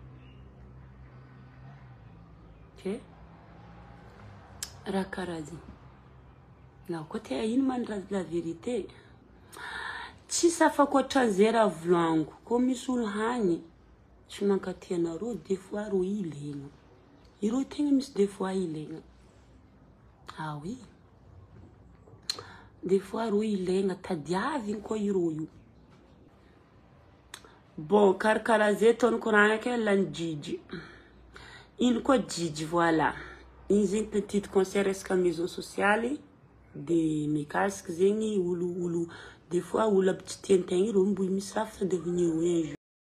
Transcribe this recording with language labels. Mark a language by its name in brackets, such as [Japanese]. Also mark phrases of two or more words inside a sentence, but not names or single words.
[Malagasy] Ok? Raha karaha zegny. Na koa te ino mandrazy [French] la vérité? [Malagasy] Tsy safako ohatran'izay raha volaniko. Koa misy olo hagny tsy mankaty anareo, [French] des fois [Malagasy] ro ilaigna. Ireo tegna misy [French] des fois [Malagasy] ilaigna. [French] Ah oui. Des fois [Malagasy] ro ilaigna tadiaviny koa ireo io. Bon, karakara zay taona koragna ke lany Jiji. Ino koa Jiji, voilà. Igny zegny [French] petit concert [Malagasy] resaka [French] maison sociale [Malagasy] de mikasiky zegny olo [French] des fois [Malagasy] olo aby tsy tiantegna ireo mbo misy raha fa [French] devenir un jour.